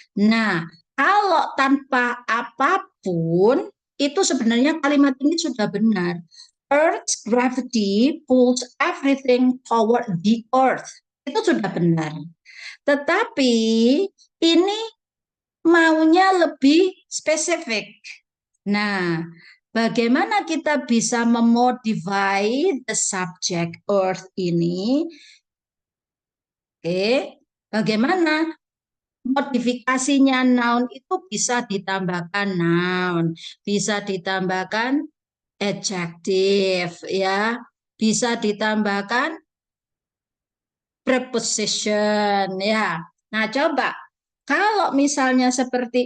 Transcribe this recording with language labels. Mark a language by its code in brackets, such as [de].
[id] Nah, kalau tanpa apapun, itu sebenarnya kalimat ini sudah benar. [en] Earth's gravity pulls everything toward the earth. [id] Itu sudah benar. Tetapi ini maunya lebih spesifik. Nah, bagaimana kita bisa memodify [en] the subject earth [id] ini? Oke, bagaimana modifikasinya noun itu bisa ditambahkan noun, bisa ditambahkan adjective ya, bisa ditambahkan preposition ya. Nah, coba kalau misalnya seperti